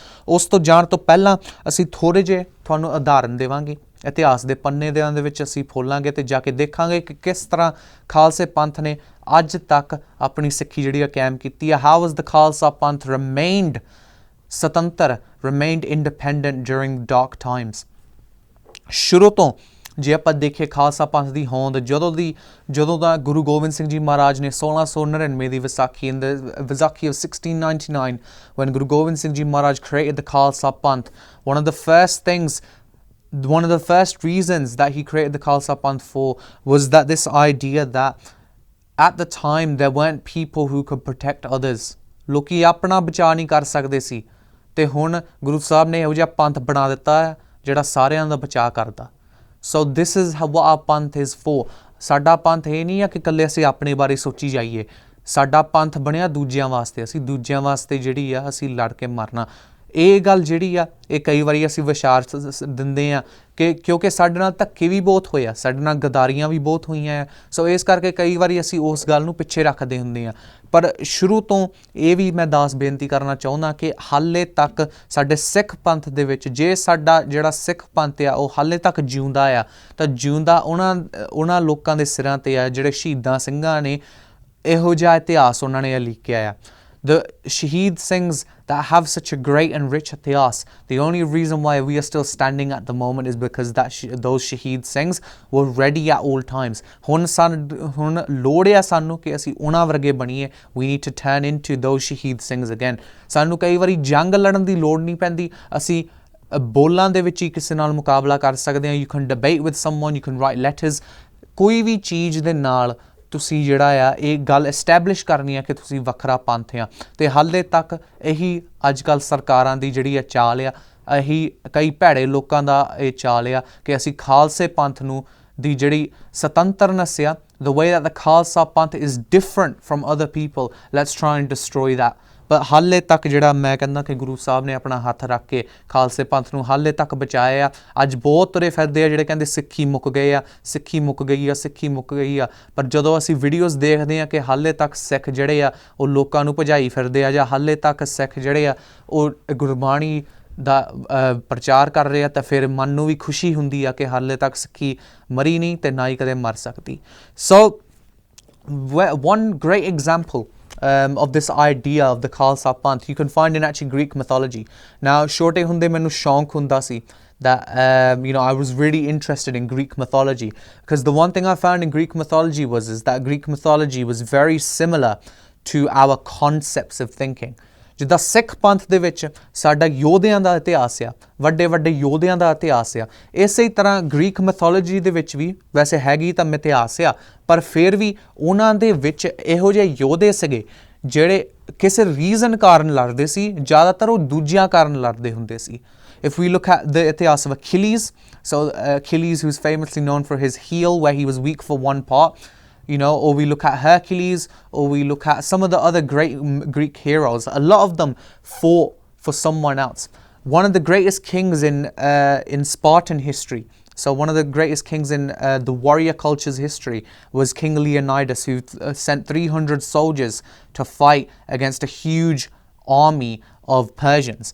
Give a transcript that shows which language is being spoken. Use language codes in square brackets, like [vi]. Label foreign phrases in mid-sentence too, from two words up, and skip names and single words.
[pa] ਉਸ ਤੋਂ ਜਾਣ ਤੋਂ ਪਹਿਲਾਂ ਅਸੀਂ ਥੋੜ੍ਹੇ ਜਿਹੇ ਤੁਹਾਨੂੰ ਉਦਾਹਰਨ ਦੇਵਾਂਗੇ, ਇਤਿਹਾਸ ਦੇ ਪੰਨੇ ਦੇ ਵਿੱਚ ਅਸੀਂ ਫੋਲਾਂਗੇ ਅਤੇ ਜਾ ਕੇ ਦੇਖਾਂਗੇ ਕਿ ਕਿਸ ਤਰ੍ਹਾਂ ਖਾਲਸੇ ਪੰਥ ਨੇ ਅੱਜ ਤੱਕ ਆਪਣੀ ਸਿੱਖੀ ਜਿਹੜੀ ਆ ਕਾਇਮ ਕੀਤੀ ਆ। [en] How was the Khalsa Panth remained ਸੁਤੰਤਰ, remained independent during dark times। [pa] ਸ਼ੁਰੂ ਤੋਂ ਜੇ ਆਪਾਂ ਦੇਖੀਏ ਖਾਲਸਾ ਪੰਥ ਦੀ ਹੋਂਦ ਜਦੋਂ ਦਾ ਗੁਰੂ ਗੋਬਿੰਦ ਸਿੰਘ ਜੀ ਮਹਾਰਾਜ ਨੇ 1699 ਦੀ ਵਿਸਾਖੀ [en] of 1699 when Guru Gobind Singh Ji Maharaj created the Khalsa Panth, one of the first reasons that he created the Khalsa Panth for was that this idea that at the time there weren't people who could protect others। [pa] ਲੋਕੀ ਆਪਣਾ ਬਚਾਅ ਨਹੀਂ ਕਰ ਸਕਦੇ ਸੀ, ਅਤੇ ਹੁਣ ਗੁਰੂ ਸਾਹਿਬ ਨੇ ਇਹੋ ਜਿਹਾ ਪੰਥ ਬਣਾ ਦਿੱਤਾ ਹੈ ਜਿਹੜਾ ਸਾਰਿਆਂ ਦਾ ਬਚਾਅ ਕਰਦਾ। [en] so this is what our ਪੰਥ ਇਜ਼ for। [pa] ਸਾਡਾ ਪੰਥ ਇਹ ਨਹੀਂ ਆ ਕਿ ਇਕੱਲੇ ਅਸੀਂ ਆਪਣੇ ਬਾਰੇ ਸੋਚੀ ਜਾਈਏ। ਸਾਡਾ ਪੰਥ ਬਣਿਆ ਦੂਜਿਆਂ ਵਾਸਤੇ, ਅਸੀਂ ਦੂਜਿਆਂ ਵਾਸਤੇ ਜਿਹੜੀ ਆ ਅਸੀਂ ਲੜ ਕੇ ਮਰਨਾ। ਇਹ ਗੱਲ ਜਿਹੜੀ ਆ ਇਹ ਕਈ ਵਾਰੀ ਅਸੀਂ ਵਿਚਾਰ ਦਿੰਦੇ ਹਾਂ ਕਿ ਕਿਉਂਕਿ ਸਾਡੇ ਨਾਲ ਧੱਕੇ ਵੀ ਬਹੁਤ ਹੋਏ ਆ, ਸਾਡੇ ਨਾਲ ਗਦਾਰੀਆਂ ਵੀ ਬਹੁਤ ਹੋਈਆਂ ਆ। ਸੋ ਇਸ ਕਰਕੇ ਕਈ ਵਾਰੀ ਅਸੀਂ ਉਸ ਗੱਲ ਨੂੰ ਪਿੱਛੇ ਰੱਖਦੇ ਹੁੰਦੇ ਹਾਂ। ਪਰ ਸ਼ੁਰੂ ਤੋਂ ਇਹ ਵੀ ਮੈਂ ਬੇਨਤੀ ਕਰਨਾ ਚਾਹੁੰਦਾ ਕਿ ਹਾਲੇ ਤੱਕ ਸਾਡੇ ਸਿੱਖ ਪੰਥ ਦੇ ਵਿੱਚ, ਜੇ ਸਾਡਾ ਜਿਹੜਾ ਸਿੱਖ ਪੰਥ ਆ ਉਹ ਹਾਲੇ ਤੱਕ ਜਿਉਂਦਾ ਆ, ਤਾਂ ਜਿਉਂਦਾ ਉਹਨਾਂ ਲੋਕਾਂ ਦੇ ਸਿਰਾਂ 'ਤੇ ਆ ਜਿਹੜੇ ਸ਼ਹੀਦਾਂ ਸਿੰਘਾਂ ਨੇ ਇਹੋ ਜਿਹਾ ਇਤਿਹਾਸ ਉਹਨਾਂ ਨੇ ਲਿਖਿਆ ਆ। [en] The Shaheed Singhs that have such a great and rich ityas, the only reason why we are still standing at the moment is because those Shaheed Singhs were ready at all times। [pa] ਹੁਣ ਲੋੜ ਆ ਸਾਨੂੰ ਕਿ ਅਸੀਂ ਉਹਨਾਂ ਵਰਗੇ ਬਣੀਏ। [en] We need to turn into those Shaheed Singhs again। [pa] ਸਾਨੂੰ ਕਈ ਵਾਰੀ ਜੰਗ ਲੜਨ ਦੀ ਲੋੜ ਨਹੀਂ ਪੈਂਦੀ, ਅਸੀਂ ਬੋਲਾਂ ਦੇ ਵਿੱਚ ਹੀ ਕਿਸੇ ਨਾਲ ਮੁਕਾਬਲਾ ਕਰ ਸਕਦੇ ਆ। [en] you can debate with someone, you can write letters. [pa] ਕੋਈ ਵੀ ਚੀਜ਼ ਦੇ ਨਾਲ ਤੁਸੀਂ ਜਿਹੜਾ ਆ ਇਹ ਗੱਲ ਐਸਟੈਬਲਿਸ਼ ਕਰਨੀ ਆ ਕਿ ਤੁਸੀਂ ਵੱਖਰਾ ਪੰਥ ਆ। ਅਤੇ ਹਾਲੇ ਤੱਕ ਇਹੀ ਅੱਜ ਕੱਲ੍ਹ ਸਰਕਾਰਾਂ ਦੀ ਜਿਹੜੀ ਆ ਚਾਲ ਆ, ਇਹੀ ਕਈ ਭੈੜੇ ਲੋਕਾਂ ਦਾ ਇਹ ਚਾਲ ਆ ਕਿ ਅਸੀਂ ਖਾਲਸੇ ਪੰਥ ਨੂੰ ਦੀ ਜਿਹੜੀ ਸੁਤੰਤਰਨੈਸ ਆ, [en] the way that the Khalsa Panth is different from other people, let's try and destroy that. [pa] ਪਰ ਹਾਲੇ ਤੱਕ ਜਿਹੜਾ ਮੈਂ ਕਹਿੰਦਾ ਕਿ ਗੁਰੂ ਸਾਹਿਬ ਨੇ ਆਪਣਾ ਹੱਥ ਰੱਖ ਕੇ ਖਾਲਸੇ ਪੰਥ ਨੂੰ ਹਾਲੇ ਤੱਕ ਬਚਾਇਆ ਆ। ਅੱਜ ਬਹੁਤ ਤੁਰੇ ਫਿਰਦੇ ਆ ਜਿਹੜੇ ਕਹਿੰਦੇ ਸਿੱਖੀ ਮੁੱਕ ਗਏ ਆ, ਸਿੱਖੀ ਮੁੱਕ ਗਈ ਆ, ਸਿੱਖੀ ਮੁੱਕ ਗਈ ਆ। ਪਰ ਜਦੋਂ ਅਸੀਂ ਵੀਡੀਓਜ਼ ਦੇਖਦੇ ਆ ਕਿ ਹਾਲੇ ਤੱਕ ਸਿੱਖ ਜਿਹੜੇ ਆ ਉਹ ਲੋਕਾਂ ਨੂੰ ਭਜਾਈ ਫਿਰਦੇ ਆ, ਜਾਂ ਹਾਲੇ ਤੱਕ ਸਿੱਖ ਜਿਹੜੇ ਆ ਉਹ ਗੁਰਬਾਣੀ ਦਾ ਪ੍ਰਚਾਰ ਕਰ ਰਹੇ ਆ, ਤਾਂ ਫਿਰ ਮਨ ਨੂੰ ਵੀ ਖੁਸ਼ੀ ਹੁੰਦੀ ਆ ਕਿ ਹਾਲੇ ਤੱਕ ਸਿੱਖੀ ਮਰੀ ਨਹੀਂ ਅਤੇ ਨਾ ਹੀ ਕਦੇ ਮਰ ਸਕਦੀ। [en] ਸੋ one great example of this idea of the Khalsa Panth you can find in actually Greek mythology. Now [pa] ਛੋਟੇ ਹੁੰਦੇ ਮੈਨੂੰ ਸ਼ੌਂਕ ਹੁੰਦਾ ਸੀ [en] that I was really interested in Greek mythology, because the one thing I found in Greek mythology is that Greek mythology was very similar to our concepts of thinking. [pa] ਜਿੱਦਾਂ ਸਿੱਖ ਪੰਥ ਦੇ ਵਿੱਚ ਸਾਡਾ ਯੋਧਿਆਂ ਦਾ ਇਤਿਹਾਸ ਆ, ਵੱਡੇ ਵੱਡੇ ਯੋਧਿਆਂ ਦਾ ਇਤਿਹਾਸ ਆ, ਇਸੇ ਤਰ੍ਹਾਂ [en] Greek mythology [pa] ਦੇ ਵਿੱਚ ਵੀ ਵੈਸੇ ਹੈਗੀ ਤਾਂ ਇਤਿਹਾਸ ਆ, ਪਰ ਫਿਰ ਵੀ ਉਹਨਾਂ ਦੇ ਵਿੱਚ ਇਹੋ ਜਿਹੇ ਯੋਧੇ ਸੀਗੇ ਜਿਹੜੇ ਕਿਸੇ ਰੀਜ਼ਨ ਕਾਰਨ ਲੜਦੇ ਸੀ, ਜ਼ਿਆਦਾਤਰ ਉਹ ਦੂਜਿਆਂ ਕਾਰਨ ਲੜਦੇ ਹੁੰਦੇ ਸੀ। [en] If we look at the ਇਤਿਹਾਸ of Achilles, so Achilles, who's famously known for his heel where he was weak for one part, or we look at Hercules, or we look at some of the other great Greek heroes. A lot of them fought for someone else. One of the greatest kings in Spartan history, so one of the greatest kings in the warrior culture's history, was King Leonidas, who sent 300 soldiers to fight against a huge army of Persians.